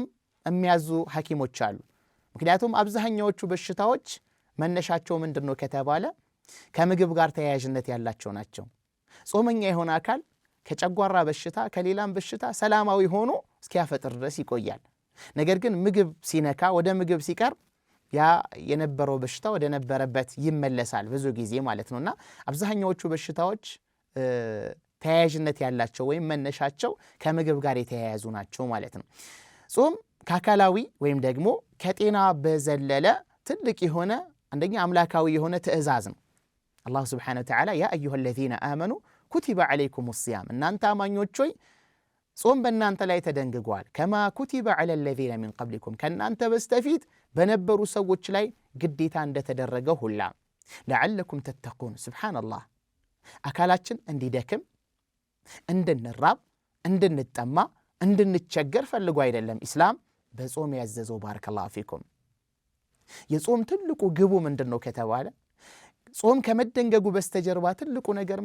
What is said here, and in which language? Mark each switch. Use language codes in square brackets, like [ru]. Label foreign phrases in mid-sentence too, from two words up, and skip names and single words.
[am] የሚያዙ ሐኪሞች አሉ። ምክንያቱም አብዛኛዎቹ በሽታዎች መነሻቸው ምንድነው ከተባለ ከምግብ ጋር ተያያዥነት ያላቸው ናቸው። ጾመኛ የሆነ አካል ከጨጓራ በሽታ ከሌላም በሽታ ሰላማዊ ሆኖ እስኪያፈጥር ድረስ ይቆያል። ነገር ግን ምግብ ሲነካ ወደ ምግብ ሲቀርብ ያ የነበረው በሽታ ወደ ነበረበት ይመለሳል ብዙ ጊዜ ማለት ነውና አብዛኛዎቹ በሽታዎች ተያያዥነት ያላቸው ወይም መነሻቸው ከምግብ ጋር የተያያዙ ናቸው ማለት ነው። ጾም ከአካላዊ ወይም ደግሞ ከጤና በዘለለ ትልቅ የሆነ አንደኛ አምላካዊ የሆነ ትእዛዝ ነው። [ar] الله سبحانه وتعالى يا أيها الذين آمنوا كتب عليكم الصيام [am] እናንተ አማኞች ሆይ ጾም በእናንተ ላይ ተደንግጓል። [ar] كما كتب على الذين من قبلكم [am] ከእናንተ በስተፊት በነበሩ ሰዎች ላይ ግዴታ እንደተደረገ ሁላ [ar] لعلكم تتقون። [am] ሱብሃንአላህ አካላችን እንዲደክም እንድንራብ እንድንጠማ እንድንቸገር ፈልጎ አይደለም ኢስላም በጾም ያዘዘው። [ar] بارك الله فيكم። [am] የጾም ትልቁ ግቡ ምንድነው ከተባለ ጾም ከመደንገጉ በስተጀርባ ትልቁ ነገር